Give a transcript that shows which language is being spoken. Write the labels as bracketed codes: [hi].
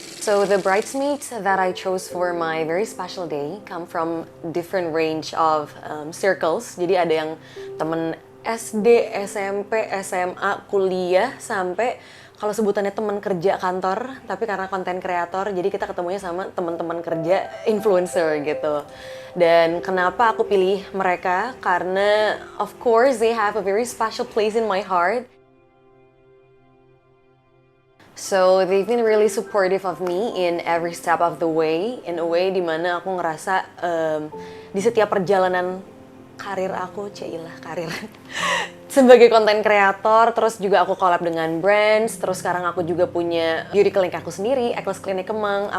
[en] So the bridesmaids that I chose for my very special day come from different range of circles. [id] Jadi ada yang temen SD, SMP, SMA, kuliah, sampai kalau sebutannya teman kerja kantor, tapi karena konten kreator, jadi kita ketemunya sama teman-teman kerja influencer gitu. Dan kenapa aku pilih mereka? Karena [en] of course they have a very special place in my heart. So they've been really supportive of me in every step of the way, in a way [id] dimana aku ngerasa di setiap perjalanan karir aku, cailah karir sebagai konten kreator, terus juga aku collab dengan brands, terus sekarang aku juga punya beauty clinic aku sendiri, Ekles Klinik Kemang.